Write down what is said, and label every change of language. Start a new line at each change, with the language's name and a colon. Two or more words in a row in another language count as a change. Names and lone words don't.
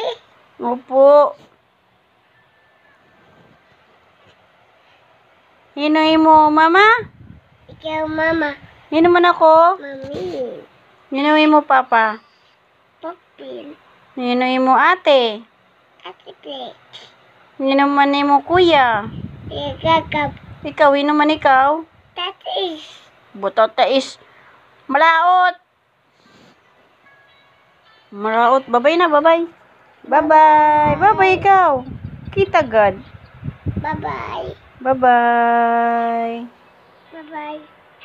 Waray: Opo. Hinoy mo mama? Ikaw, mama. Hino man ako? Mami. Hinoy mo papa? Popin. Hinoy mo ate? Ate Play. Hino man mo kuya? Ikakap. Ikaw, hino man ikaw? Tatis. Butata is malaot. Malaot. Babay na, babay. Bye-bye. Bye-bye ikaw. Kita God. Bye-bye. Bye-bye. Bye-bye.